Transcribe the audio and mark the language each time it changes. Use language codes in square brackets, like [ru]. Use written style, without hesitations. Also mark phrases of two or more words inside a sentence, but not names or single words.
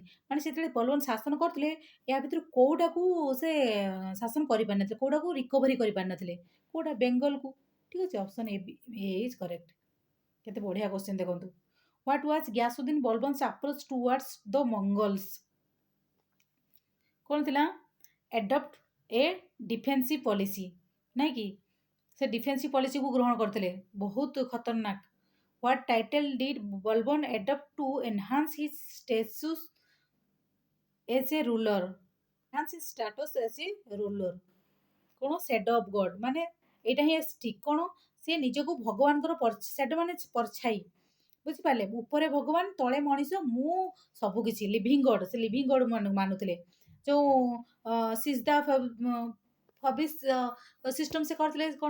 [or] ମାନେ ସେତେବେଳେ ବଲବନ ଶାସନ କରୁଥିଲେ, ଏହା ଭିତରୁ କେଉଁଟାକୁ ସେ ଶାସନ କରିପାରିନଥିଲେ, କେଉଁଟାକୁ ରିକଭରି କରିପାରିନଥିଲେ? କେଉଁଟା? ବେଙ୍ଗଲକୁ। ଠିକ୍ ଅଛି। [en] option A is correct. [or] କେତେ ବଢ଼ିଆ କ୍ୱେଶ୍ଚନ୍ ଦେଖନ୍ତୁ। [en] What was Ghiyasuddin Balban's approach towards the Mongols? [or] କ'ଣ ଥିଲା? [en] adopt a defensive policy, [or] ନାଇଁ କି? ସେ [en] defensive policyକୁ [or] ଗ୍ରହଣ କରିଥିଲେ, ବହୁତ ଖତରନାକ। [en] What title did Balban adopt to enhance his status as a ruler? Enhance his status as a ruler. [or] କ'ଣ? [en] shade of God, [or] ମାନେ ଏଇଟା ହିଁ ଠିକ୍। କ'ଣ? ସେ ନିଜକୁ ଭଗବାନଙ୍କର ସେଡ୍ ମାନେ ପରଛାଇ, ବୁଝିପାରିଲେ? ଉପରେ ଭଗବାନ, ତଳେ ମଣିଷ, ମୁଁ ସବୁକିଛି [en] living God. [or] ସେ [en] living God [or] ମାନୁଥିଲେ। ଯେଉଁ ସିଜଦା ଫବିସ୍ ସିଷ୍ଟମ୍ ସେ କରିଥିଲେ, କ'ଣ?